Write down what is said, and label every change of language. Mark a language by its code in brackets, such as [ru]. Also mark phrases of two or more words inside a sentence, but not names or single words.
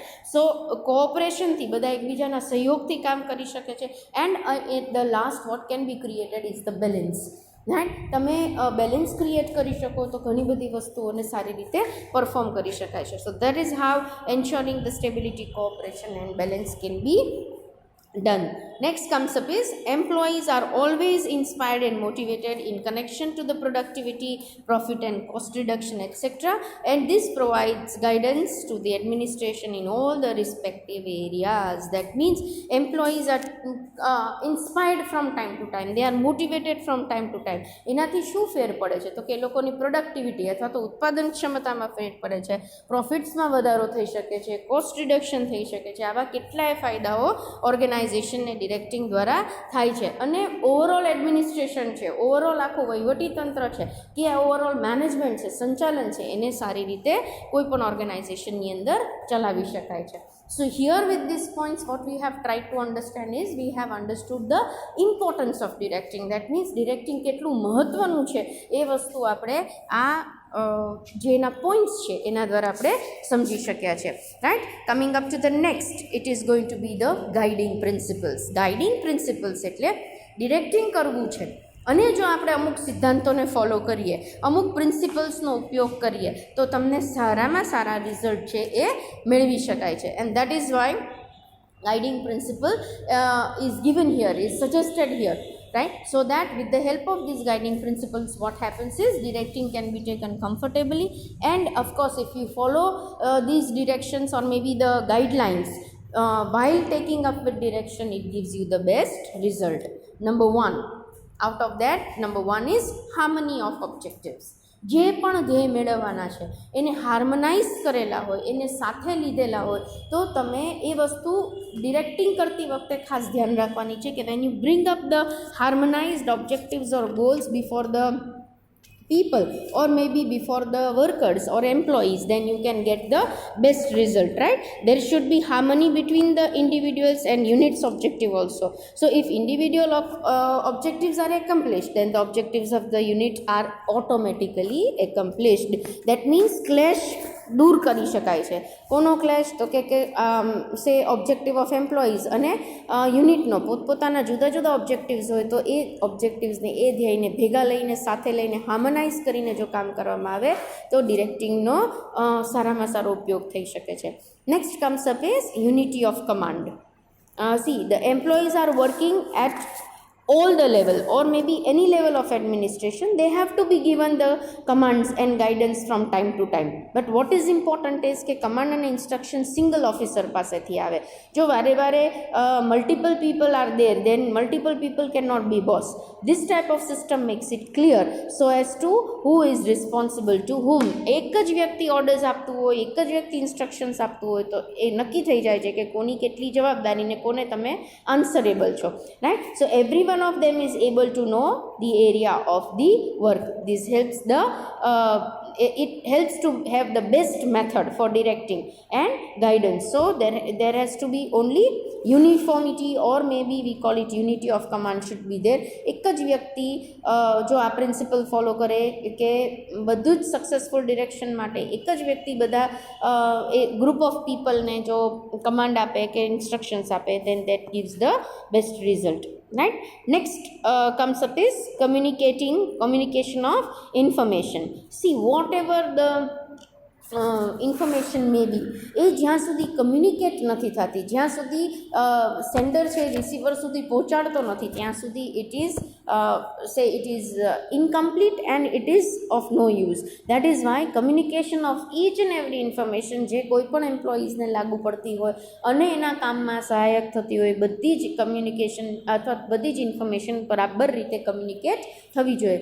[gu] સો કોઓપરેશનથી બધા એકબીજાના સહયોગથી કામ કરી શકે છે. [en] And at the last what can be created is the balance, right. [gu] તમે બેલેન્સ ક્રિએટ કરી શકો તો ઘણી બધી વસ્તુઓને સારી રીતે પરફોર્મ કરી શકાય છે. [en] So that is how ensuring the stability, cooperation and balance can be done. Next comes up is employees are always inspired and motivated in connection to the productivity, profit and cost reduction, etc. And this provides guidance to the administration in all the respective areas. That means employees are inspired from time to time, they are motivated from time to time. [gu] એનાથી શું ફેર પડે છે તો કે લોકોની પ્રોડક્ટિવિટી અથવા તો ઉત્પાદન ક્ષમતામાં ફેર પડે છે, પ્રોફિટ્સમાં વધારો થઈ શકે છે, [en] cost reduction [gu] થઈ શકે છે. આવા કેટલાય ફાયદાઓ ઓર્ગેનાઇઝેશનને ડિરેક્ટિંગ દ્વારા થાય છે. અને [en] overall administration [gu] છે, ઓવરઓલ આખું વહીવટી તંત્ર છે કે આ [en] overall management [gu] છે, સંચાલન છે, એને સારી રીતે કોઈ પણ ઓર્ગેનાઇઝેશનની અંદર ચલાવી શકાય છે. [en] So here with these points what we have tried to understand is we have understood the importance of directing. That means directing [gu] કેટલું મહત્વનું છે એ વસ્તુ આપણે આ જે એના પોઈન્ટ્સ છે એના દ્વારા આપણે સમજી શક્યા છે. [en] Right, coming up to the next, it is going to be the guiding principles. guiding principles [gu] એટલે ડિરેક્ટિંગ કરવું છે અને જો આપણે અમુક સિદ્ધાંતોને ફોલો કરીએ, અમુક પ્રિન્સિપલ્સનો ઉપયોગ કરીએ તો તમને સારામાં સારા રિઝલ્ટ છે એ મેળવી શકાય છે. [en] And that is why guiding principle is given here, is suggested here, right? So that with the help of these guiding principles what happens is directing can be taken comfortably, and of course if you follow these directions or maybe the guidelines while taking up with direction, it gives you the best result. Number one, out of that, number one is harmony of objectives. [gu] જે પણ ધ્યેય મેળવવાના છે એને હાર્મોનાઇઝ કરેલા હોય, એને સાથે લીધેલા હોય તો તમે એ વસ્તુ ડિરેક્ટિંગ કરતી વખતે ખાસ ધ્યાન રાખવાની છે કે [en] when you bring up the harmonized objectives or goals before the people or maybe before the workers or employees, then you can get the best result, right? There should be harmony between the individuals and units objective also. So if individual objectives are accomplished, then the objectives of the unit are automatically accomplished. That means clash [gu] દૂર કરી શકાય છે. કોનો ક્લેશ? તો કે [en] say objective of employees [gu] અને યુનિટનો પોતપોતાના જુદા જુદા ઓબ્જેક્ટિવ્સ હોય તો એ ઓબ્જેક્ટિવ્સને એ ધ્યેયને ભેગા લઈને સાથે લઈને હાર્મોનાઇઝ કરીને જો કામ કરવામાં આવે તો ડિરેક્ટિંગનો સારામાં સારો ઉપયોગ થઈ શકે છે. [en] Next comes up is unity of command. See, the employees are working at all the level or maybe any level of administration, they have to be given the commands and guidance from time to time. But what is important is કે command and instruction single officer [gu] પાસેથી આવે. જો વારે વારે [en] multiple people are there, then multiple people cannot be boss. This type of system makes it clear so as to who is responsible to whom. [gu] એક જ વ્યક્તિ ઓર્ડર્સ આપતું હોય, એક જ વ્યક્તિ ઇન્સ્ટ્રક્શન્સ આપતું હોય તો એ નક્કી થઈ જાય છે કે કોની કેટલી જવાબદારી ને કોને તમે આન્સરેબલ છો, રાઈટ? [en] So everyone of them is able to know the area of the work. This helps it helps to have the best method for directing and guidance. So there has to be only uniformity or maybe we call it unity of command should be there. [gu] એક જ વ્યક્તિ જો આ પ્રિન્સિપલ ફોલો કરે કે બધું જ સક્સેસફુલ ડિરેક્શન માટે એક જ વ્યક્તિ બધા એ [en] group of people [gu] જો કમાન્ડ આપે કે ઇન્સ્ટ્રક્શન્સ આપે [en] then that gives the best result, right? Next comes up is communication of information. See, whatever the information may be [gu] એ જ્યાં સુધી કમ્યુનિકેટ નથી થતી, જ્યાં સુધી સેન્ડર છે રિસીવર સુધી પહોંચાડતો નથી ત્યાં સુધી [en] it is incomplete and it is of no use. That is why communication of each and every information [gu] જે કોઈ પણ એમ્પ્લોઈઝને લાગુ પડતી હોય અને એના કામમાં સહાયક થતી હોય બધી જ કમ્યુનિકેશન અથવા બધી જ ઇન્ફોર્મેશન બરાબર રીતે કમ્યુનિકેટ થવી જોઈએ.